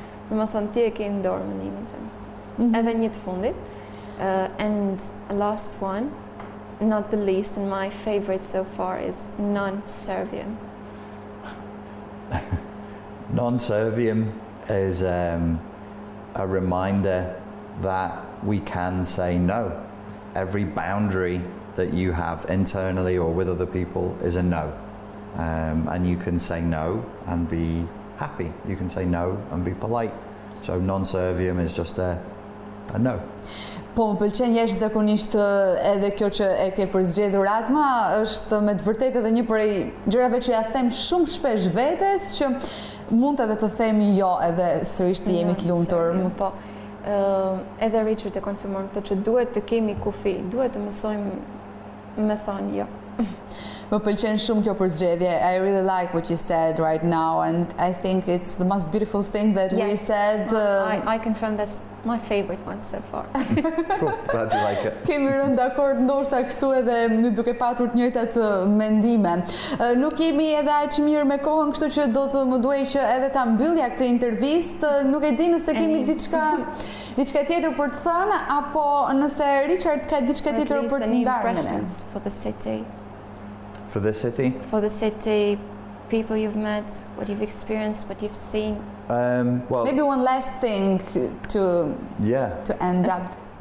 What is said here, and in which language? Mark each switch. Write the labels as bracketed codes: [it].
[sq] Domethënë ti e ke në dorë mendimin tënd. Edhe një të fundit. [en] And last one, not the least, and my favorite so far is non-serviam. Non-serviam is a reminder that we can say no. Every boundary that you have internally or with other people is a no. And you can say no and be happy. You can say no and be polite. So non-serviam is just a no. [sq] Po më pëlqen jashtëzakonisht edhe kjo që e ke përzgjedhur Atma, është me të vërtetë edhe një prej gjërave që ja them shumë shpesh vetes, që mund edhe të themi jo, edhe sërish të jemi të lumtur. Po, edhe Richard e konfirmon këtë që duhet të kemi kufi, duhet të mësojmë me thënë jo. Më pëlqen shumë kjo përzgjedhje. [en] I really like what you said right now, and I think it's the most beautiful thing that we said. I confirm that's my favorite one so far. Cool, glad you like it. [sq] Kemi rënë dakord ndoshta kështu edhe duke patur të njëjtat mendime. Nuk jemi edhe aq mirë me kohën, kështu që do të më duhej që edhe ta mbyllja këtë intervistë. Nuk e di nëse kemi diçka tjetër për të thënë, apo nëse Richard ka diçka tjetër për të ndarë. [en] For the city. For the city? For the city, people you've met, what you've experienced, what you've seen? Well, maybe one last thing to end up.